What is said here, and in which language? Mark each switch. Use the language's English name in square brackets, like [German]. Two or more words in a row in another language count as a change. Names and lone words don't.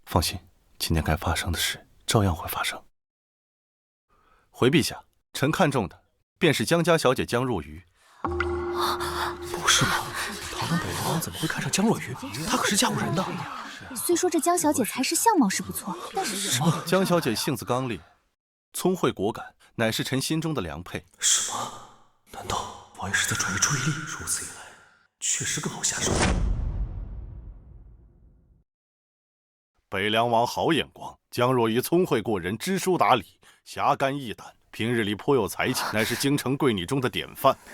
[Chinese] 放心，今天該發生的事照樣會發生。回陛下，臣看中的便是江家小姐江若愚。不是吧？堂堂北凉王怎麼會看上江若愚？她可是嫁過人的。雖說這江小姐才識相貌是不錯，但是什麼？江小姐性子剛烈，聰慧果敢，乃是臣心中的良配。什麼？難道王爺是在轉移注意力？如此一來，確實更好下手。北涼王好眼光，江若愚聰慧過人，知書達理，俠肝義膽，平日裡頗有才氣，乃是京城貴女中的典範。